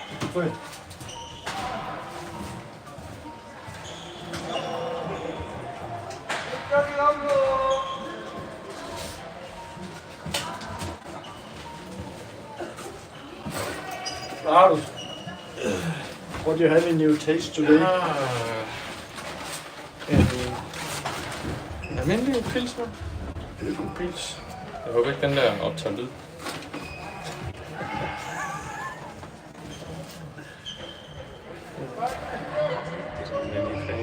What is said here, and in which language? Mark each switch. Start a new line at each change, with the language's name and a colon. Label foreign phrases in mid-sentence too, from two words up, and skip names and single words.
Danish: før.
English: Lars, what do you have in your taste today?
Danish: En almindelig pilsner. Pils. Jeg håber ikke, den der optager lyd. Det er sådan en almindelig kage.